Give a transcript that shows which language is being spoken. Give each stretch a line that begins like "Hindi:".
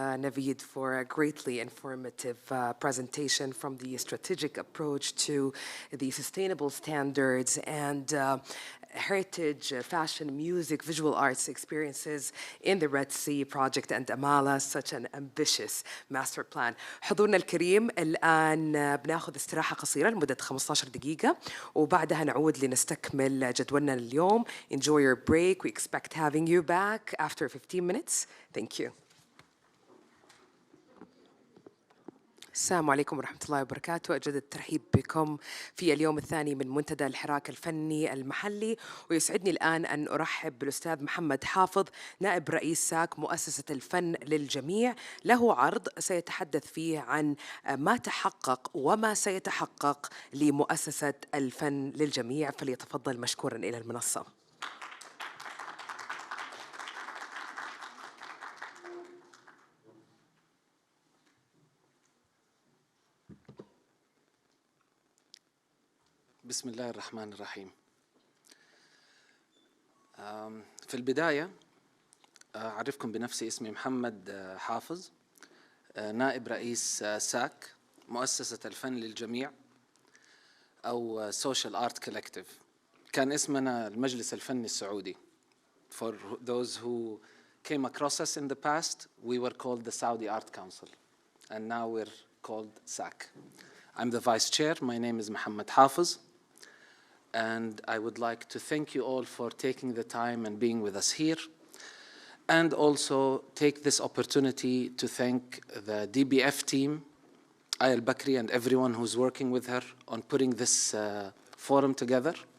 English: Navid, for a greatly informative presentation from the strategic approach to the sustainable standards and heritage, fashion, music, visual arts experiences in the Red Sea project and Amala, such an ambitious master plan.
Arabic: حضورنا الكريم الآن بناخذ استراحة قصيرة لمدة 15 دقيقة وبعدها نعود لنستكمل جدولنا اليوم.
English: Enjoy your break. We expect having you back after 15 minutes. Thank you.
Arabic: السلام عليكم ورحمة الله وبركاته. أجدد الترحيب بكم في اليوم الثاني من منتدى الحراك الفني المحلي، ويسعدني الآن أن أرحب بالأستاذ محمد حافظ نائب رئيس ساك مؤسسة الفن للجميع. له عرض سيتحدث فيه عن ما تحقق وما سيتحقق لمؤسسة الفن للجميع، فليتفضل مشكورا إلى المنصة. بسم الله الرحمن الرحيم. في البداية أعرفكم بنفسي. اسمي محمد حافظ، نائب رئيس ساك، مؤسسة الفن للجميع أو Social Art Collective. كان اسمنا المجلس الفني السعودي.
English: For those who came across us in the past, we were called the Saudi Art Council, and now we're called SAC. I'm the vice chair. My name is Mohammed Hafiz, and I would like to thank you all for taking the time and being with us here, and also take this opportunity to thank the DBF team, Ayal Bakri, and everyone who's working with her on putting this forum together.